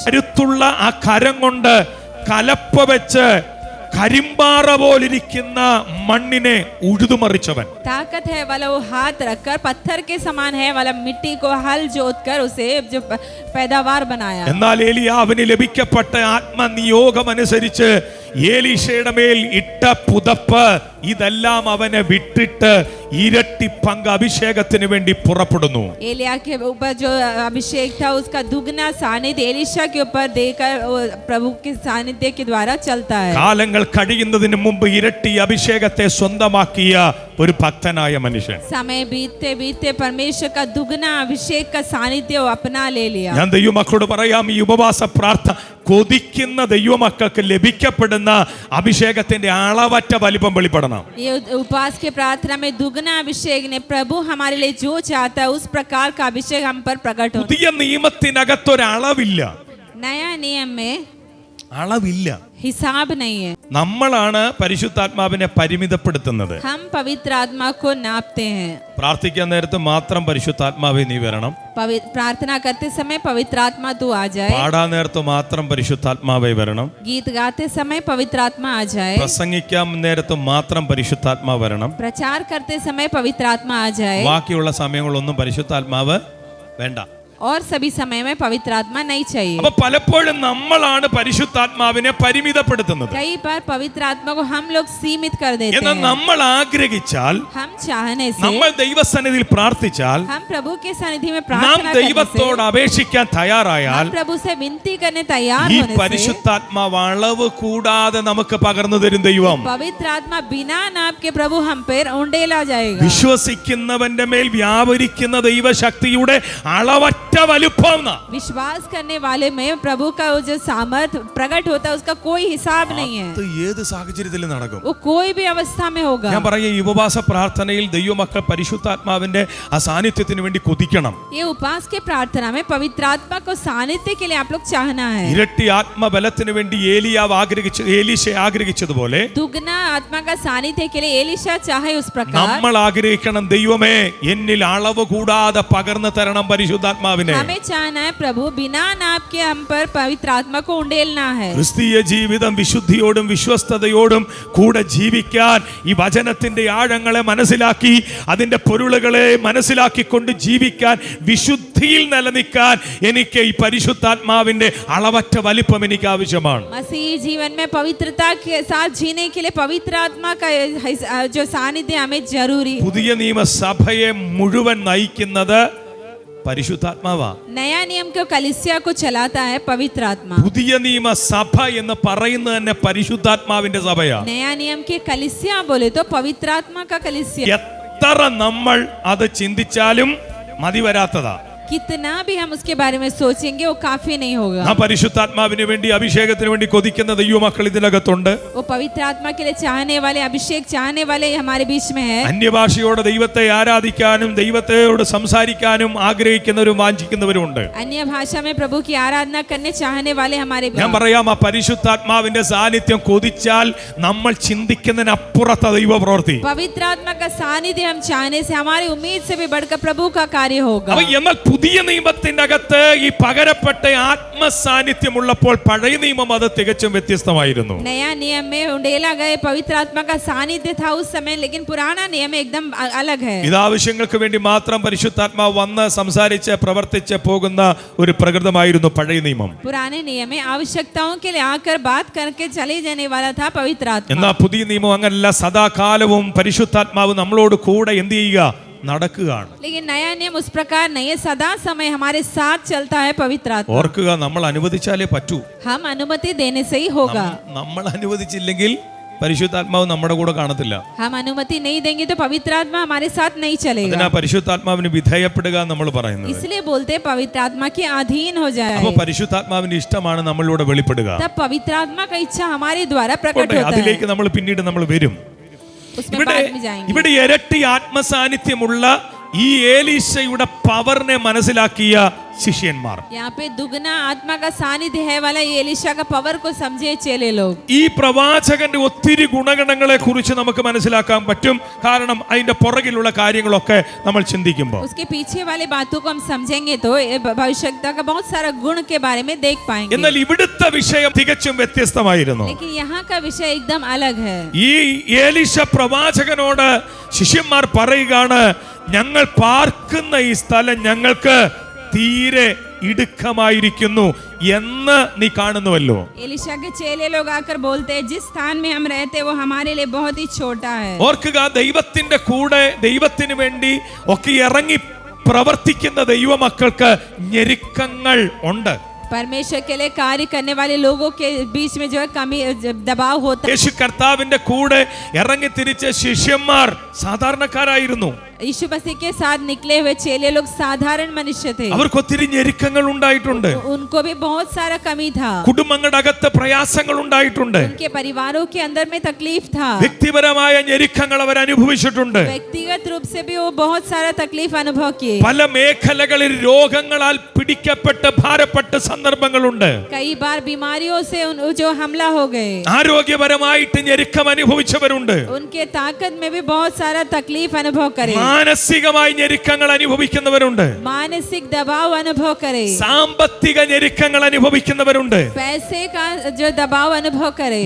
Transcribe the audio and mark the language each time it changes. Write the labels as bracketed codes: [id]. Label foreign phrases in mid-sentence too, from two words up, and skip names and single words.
[ml] കരുത്തുള്ള ആ കരം കൊണ്ട് കലപ്പ വെച്ച് കരിമ്പാറ പോലിരിക്കുന്ന മണ്ണിനെ ഉഴുതുമറിച്ചവൻ. [hi] ताकत है वाला वो हाथ रखकर पत्थर के समान है वाला मिट्टी को हल जोतकर उसे जो पैदावार बनाया. [ml] എന്നാൽ ഏലിയാവിന് ലഭിക്കപ്പെട്ട ആത്മനിയോഗമനുസരിച്ച് ഏലീശയുടെ മേൽ ഇട്ട പുതപ്പ് ഇതെല്ലാം അവനെ വിട്ടിട്ട് ഇരട്ടി പങ്ക് അഭിഷേകത്തിന് വേണ്ടി പുറപ്പെടുന്നു. [hi] एलिया के ऊपर जो अभिषेक था उसका दुगना सानिध्य एलिशा के ऊपर देकर प्रभु के सानिध्य के द्वारा चलता है. [ml] കാലങ്ങൾ കഴിയുന്നതിന് മുമ്പ് ഇരട്ടി അഭിഷേകത്തെ സ്വന്തമാക്കിയ ഒരു ഭക്തനായ മനുഷ്യൻ. [hi] समय बीतते बीतते परमेश्वर का दुगना अभिषेक का सानिध्य वो अपना ले लिया. [ml] ഞാൻ ദൈവമക്കളോട് പറയാം, ഈ ഉപവാസ പ്രാർത്ഥന കൊതിക്കുന്ന ദൈവമക്കൾക്ക് ലഭിക്കപ്പെടുന്ന അഭിഷേകത്തിന്റെ അളവറ്റ വലിപ്പം വെളിപ്പെടണം. [hi] ये उपवास के प्रार्थना में दुगना अभिषेक ने प्रभु हमारे लिए जो चाहता है उस प्रकार का अभिषेक हम पर प्रकट हो. [ml] പുതിയ നിയമത്തിനകത്തൊരളവില്ല. [hi] नया नियम में [ml] അളവില്ല. [hi] हिसाब नहीं है. [ml] നമ്മളാണ് പരിശുദ്ധാത്മാവിനെ പരിമിതപ്പെടുത്തുന്നത്. [hi] हम पवित्र आत्मा को नापते हैं. [ml] പ്രാർത്ഥിക്കാൻ നേരത്ത് മാത്രം പരിശുദ്ധാത്മാവേ നീ വരണം. [hi] प्रार्थना करते समय पवित्र आत्मा तू आ जाए. [ml] പാടാൻ നേരത്ത് മാത്രം പരിശുദ്ധാത്മാവേ വരണം. [hi] गीत गाते समय पवित्र आत्मा आ जाए. [ml] പ്രസംഗിക്കാൻ നേരത്ത് മാത്രം പരിശുദ്ധാത്മാ വരണം. [hi] प्रचार करते समय पवित्र आत्मा आ जाए. [ml] ബാക്കിയുള്ള സമയങ്ങളൊന്നും പരിശുദ്ധാത്മാവ് വേണ്ട. [hi] और सभी समय में पवित्र आत्मा नहीं चाहिए. [ml] അപ്പൊ പലപ്പോഴും നമ്മളാണ് പരിശുദ്ധാത്മാവിനെ പരിമിതപ്പെടുത്തുന്നത്. [hi] कई बार पवित्र आत्मा को हम लोग सीमित कर देते [ml] എന്നാൽ [hi] हैं. [ml] നമ്മൾ ആഗ്രഹിച്ചാൽ, [hi] हम चाहने से, [ml] നമ്മൾ ദൈവസന്നിധിയിൽ പ്രാർത്ഥിച്ചാൽ, [hi] हम प्रभु के सन्निधि में [ml] നാം [hi] प्रार्थना करने [ml] ദൈവത്തോട് അപേക്ഷിക്കാൻ [hi] से, [ml] തയ്യാറായാൽ [hi] हम प्रभु से विनती करने तैयार [ml] ഈ [hi] होने से, [ml] പരിശുദ്ധാത്മാവ് അളവ് കൂടാതെ നമുക്ക് പകർന്നു തരും ദൈവം. [hi] पवित्र आत्मा बिना नाप के प्रभु हम पर उंडेला जाएगा. [ml] വിശ്വസിക്കുന്നവന്റെ മേൽ വ്യാപരിക്കുന്ന ദൈവശക്തിയുടെ അളവറ്റ വലുപ്പം. [hi] विश्वास करने वाले में प्रभु का वो जो सामर्थ्य प्रकट होता है उसका कोई हिसाब नहीं है. [ml] അത് ഏത് സാഹചര്യത്തിലും നടക്കും. [hi] वो कोई भी अवस्था में होगा. [ml] ഞാൻ പറയും, ഈ ഉപവാസ പ്രാർത്ഥനയിൽ ദൈവമക്കൾ പരിശുദ്ധാത്മാവിന്റെ ആ സാന്നിധ്യത്തിന് വേണ്ടി കൊതിക്കണം. [hi] ये उपवास के प्रार्थना में पवित्र आत्मा को सानिध्य के लिए आप लोग चाहना है. [ml] ഇരട്ടി ആത്മബലത്തിന് വേണ്ടി എലീശ ആഗ്രഹിച്ചതുപോലെ [hi] दुगना आत्मा का सानिध्य के लिए एलीशा चाहे उस प्रकार [ml] നമ്മൾ ആഗ്രഹിക്കണം, ദൈവമേ എന്നിൽ അളവ് കൂടാതെ പകർന്നു തരണം പരിശുദ്ധാത്മാവിനെ. [hi] हमें चाहना है प्रभु बिना नाप के हम पर पवित्र आत्मा को उंडेलना है. [ml] ക്രിസ്തീയ ജീവിതം വിശുദ്ധിയോടും വിശ്വസ്തയോടും കൂടെ ജീവിക്കാൻ, ഈ വചനത്തിന്റെ ആഴങ്ങളെ മനസ്സിലാക്കി അതിന്റെ പൊരുളുകളെ മനസ്സിലാക്കിക്കൊണ്ട് ജീവിക്കാൻ, വിശുദ്ധിയിൽ നിലനിൽക്കാൻ എനിക്ക് ഈ പരിശുദ്ധാത്മാവിന്റെ അളവറ്റ വലിപ്പം എനിക്ക് ആവശ്യമാണ്. [hi] मसीह जीवन में पवित्रता के साथ जीने के लिए पवित्र आत्मा का जो सानिध्य हमें जरूरी. [ml] പുതിയ നിയമസഭയെ മുഴുവൻ നയിക്കുന്നത് പരിശുദ്ധാത്മാവാ. [hi] नया नियम को कलीसिया को चलाता है पवित्र आत्मा. [ml] പുതിയ നിയമസഭ എന്ന് പറയുന്നത് തന്നെ പരിശുദ്ധാത്മാവിന്റെ സഭയാ. [hi] नया नियम के कलीसिया बोले तो पवित्र आत्मा का कलीसिया. [ml] എത്ര നമ്മൾ അത് ചിന്തിച്ചാലും മതി വരാത്തതാ. [hi] कितना भी हम उसके बारे में सोचेंगे वो काफी नहीं होगा. [ml] ആ പരിശുദ്ധാത്മാവിന് വേണ്ടി, അഭിഷേകത്തിന് വേണ്ടി കൊതിക്കുന്ന ദൈവമക്കൾ ഇതിനകത്തുണ്ട്. [hi] वो पवित्र आत्मा के लिए चाहने वाले, अभिषेक चाहने वाले हमारे बीच में है. [ml] അന്യഭാഷയോടെ ദൈവത്തെ ആരാധിക്കാനും ദൈവത്തോട് സംസാരിക്കാനും ആഗ്രഹിക്കുന്നവരും വാഞ്ചിക്കുന്നവരും ഉണ്ട്. [hi] अन्य भाषा में प्रभु की आराधना करने चाहने वाले हमारे बीच. [ml] ഞാൻ പറയാം, ആ പരിശുദ്ധാത്മാവിന്റെ സാന്നിധ്യം കൊതിച്ചാൽ നമ്മൾ ചിന്തിക്കുന്നതിനപ്പുറത്ത ദൈവ പ്രവൃത്തി. [hi] पवित्र आत्मा का सानिध्य हम चाहने से हमारी उम्मीद से भी बढ़कर प्रभु का कार्य होगा. [ml] അപ്പൊ എന്നാൽ പുതിയ നിയമത്തിന്റെ അകത്ത് ഈ പകരപ്പെട്ട ആത്മസാന്നിധ്യം ഉള്ളപ്പോൾ പഴയ നിയമം അത് തികച്ചും വ്യത്യസ്തമായിരുന്നു. [hi] नया नियम में उंडेला गए पवित्र आत्मा का सानिध्य था उस समय, लेकिन पुराना नियम एकदम अलग है. [ml] ഇതാവശ്യങ്ങൾക്ക് വേണ്ടി മാത്രം പരിശുദ്ധാത്മാവ് വന്ന് സംസാരിച്ച് പ്രവർത്തിച്ച് പോകുന്ന ഒരു പ്രകൃതമായിരുന്നു പഴയ നിയമം. [hi] पुराने नियम में आवश्यकताओं के लिए आकर बात करके चले जाने वाला था पवित्र आत्मा. [ml] എന്നാൽ പുതിയ നിയമം അങ്ങനല്ല. സദാകാലവും പരിശുദ്ധാത്മാവ് നമ്മളോട് കൂടെ എന്ത് ചെയ്യുക? നടക്കുകയാണ്. [hi] लेकिन नया नियम उस प्रकार नहीं है. सदा समय हमारे साथ चलता है पवित्र आत्मा. [ml] ഓർക്കുക, നമ്മൾ അനുവദിച്ചാലേ പറ്റൂ. [hi] हम अनुमति देने से ही होगा. [ml] നമ്മൾ അനുവദിച്ചില്ലെങ്കിൽ പരിശുദ്ധാത്മാവ് നമ്മുടെ കൂടെ കാണത്തില്ല. [hi] हम अनुमति नहीं देंगे तो पवित्र आत्मा हमारे साथ नहीं चलेगा. [ml] അതിനാ പരിശുദ്ധാത്മാവിന് വിധേയപ്പെടുക നമ്മൾ പറയുന്നത്. [hi] इसलिए बोलते हैं पवित्र आत्मा के अधीन हो जाए. [ml] അപ്പൊ പരിശുദ്ധാത്മാവിന്റെ ഇഷ്ടമാണ് നമ്മളിലൂടെ വെളിപ്പെടുക. [hi] तब पवित्र आत्मा का इच्छा हमारे द्वारा प्रकट होता है. [ml] അതിലേക്ക് നമ്മൾ പിന്നീട് നമ്മൾ വരും. [hi] उसमें बाद में जाएंगे. [ml] ഇവിടെ ഇരട്ടി ആത്മസാന്നിധ്യമുള്ള ഈ ഏലീശയുടെ പവറിനെ മനസ്സിലാക്കിയ ശിഷ്യന്മാർ, [hi] यहाँ पे दुगना आत्मा का सानिध्य है वाला ये एलीशा का पावर को समझे चेले लोग. [ml] ഈ പ്രവാചകന്റെ ഒത്തിരി ഗുണഗണങ്ങളെ കുറിച്ച് നമുക്ക് മനസ്സിലാക്കാൻ പറ്റും. കാരണം അതിന്റെ പുറകിലുള്ള കാര്യങ്ങളൊക്കെ നമ്മൾ ചിന്തിക്കുമ്പോൾ [hi] उसके पीछे वाले बातों को हम समझेंगे तो भविष्यता का बहुत सारा गुण के बारे में देख पाएंगे. [ml] എന്നാൽ ഇവിടുത്തെ വിഷയം തികച്ചും വ്യത്യസ്തമായിരുന്നു. [hi] लेकिन यहाँ का विषय एकदम अलग है. [ml] ഈ ഏലീശ പ്രവാചകനോട് ശിഷ്യന്മാർ പറയുകയാണ്, ഞങ്ങൾ പാർക്കുന്ന ഈ സ്ഥലം ഞങ്ങൾക്ക് തീരെ ഇടുക്കമായിരിക്കുന്നു എന്ന് നീ കാണുന്നുവല്ലോ. [hi] एलीशा के चेले लोग आकर बोलते हैं जिस स्थान में हम रहते वो हमारे लिए बहुत ही छोटा है. [ml] ഓർക്കുക, ദൈവത്തിന്റെ കൂടെ ദൈവത്തിന് വേണ്ടി ഒക്കെ ഇറങ്ങി പ്രവർത്തിക്കുന്ന ദൈവമക്കൾക്ക് ഞെരുക്കങ്ങൾ ഉണ്ട്. [hi] परमेश्वर के लिए कार्य करने वाले लोगों के बीच में जो है कमी दबाव होता है. [ml] യേശു കർത്താവിന്റെ കൂടെ ഇറങ്ങി തിരിച്ച ശിഷ്യന്മാർ സാധാരണക്കാരായിരുന്നു. [hi] यीशु मसीह के साथ निकले हुए चेले लोग साधारण मनुष्य थे। [ml] അവർക്ക് ഒത്തിരി ഞെരുക്കങ്ങൾ ഉണ്ടായിട്ടുണ്ട്. [hi] उनको भी बहुत सारा कमी था। [ml] കുടുംബങ്ങളുടെ അകത്ത് പ്രയാസങ്ങൾ ഉണ്ടായിട്ടുണ്ട്. [hi] उनके परिवारों के अंदर में तकलीफ था। [ml] വ്യക്തിപരമായ ഞെരുക്കങ്ങൾ അവർ അനുഭവിച്ചിട്ടുണ്ട്. [hi] व्यक्तिगत रूप से भी वो बहुत सारा तकलीफ अनुभव किए। [ml] പല മേഖലകളിൽ രോഗങ്ങളാൽ പിടിക്കപ്പെട്ട് ഭാരപ്പെട്ട സന്ദർഭങ്ങളുണ്ട്. [hi] कई बार बीमारियों से जो हमला हो गए। [ml] ആരോഗ്യപരമായിട്ട് ഞെരുക്കം അനുഭവിച്ചവരുണ്ട്. [hi] उनके ताकत में भी बहुत सारा तकलीफ अनुभव करे। [ml] മാനസികമായി ഞെരുക്കങ്ങൾ അനുഭവിക്കുന്നവരുണ്ട്. [hi] मानसिक दबाव अनुभव करे। [ml] സാമ്പത്തിക ഞെരുക്കങ്ങൾ അനുഭവിക്കുന്നവരുണ്ട്. [hi] पैसे का जो दबाव अनुभव करे।